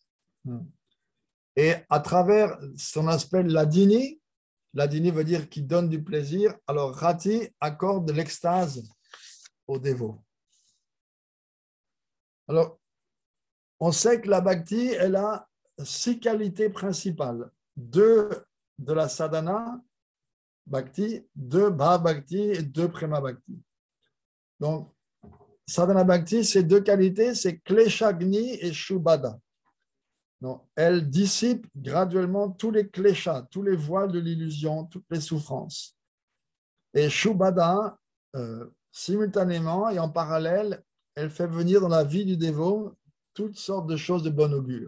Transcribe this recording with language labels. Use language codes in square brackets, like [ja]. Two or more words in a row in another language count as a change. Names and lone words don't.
[fr] Et à travers ce qu'on appelle l'adini, l'adini veut dire qui donne du plaisir, alors rati accorde de l'extase au dévot. Alors, on sait que la bhakti, elle a 6 qualités principales. 2 de la [sa] साधन भक्ति, [fr] 2 [sa] भाव भक्ति [fr] et 2 [sa] प्रेम भक्ति. [fr] Donc, [sa] साधन भक्ति, [fr] c'est 2 qualités, c'est kleshagni et shubhada. Donc, elle dissipe graduellement tous les kleshas, tous les voiles de l'illusion, toutes les souffrances. Et shubhada, simultanément et en parallèle, elle fait venir dans la vie du dévot toutes sortes de choses de bon augure.